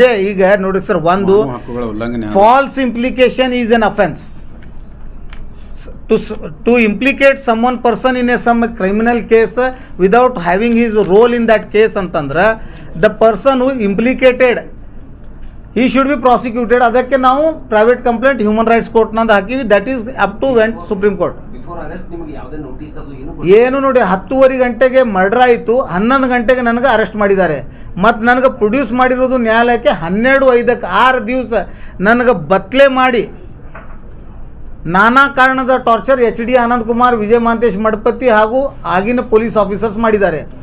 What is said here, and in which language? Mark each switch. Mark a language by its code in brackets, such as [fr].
[kn] ಈಗ ನೋಡಿ ಸರ್, ಒಂದು [en] False implication is an offence. To implicate someone person in some criminal case without having his role in that case ಅಂತಂದ್ರೆ the person who implicated he should be prosecuted. [kn] ಅದಕ್ಕೆ ನಾವು private complaint human rights ಕೋರ್ಟ್ನಂದು ಹಾಕಿವಿ. [en] That is up to went supreme court. [kn] ಏನು ನೋಡಿ, 10:30 ಗಂಟೆಗೆ murder ಆಯಿತು, 11 ಗಂಟೆಗೆ ನನಗೆ ಅರೆಸ್ಟ್ ಮಾಡಿದ್ದಾರೆ. ಮತ್ತು ನನಗೆ ಪ್ರೊಡ್ಯೂಸ್ ಮಾಡಿರೋದು ನ್ಯಾಯಾಲಯಕ್ಕೆ 12:05 6 ದಿವಸ ನನಗೆ ಬತ್ಲೆ ಮಾಡಿ ನಾನಾ ಕಾರಣದ ಟಾರ್ಚರ್ HD ಆನಂದ್ ಕುಮಾರ್, ವಿಜಯ ಮಹಾಂತೇಶ್ ಮಡಪತಿ ಹಾಗೂ ಆಗಿನ ಪೊಲೀಸ್ ಆಫೀಸರ್ಸ್ ಮಾಡಿದ್ದಾರೆ.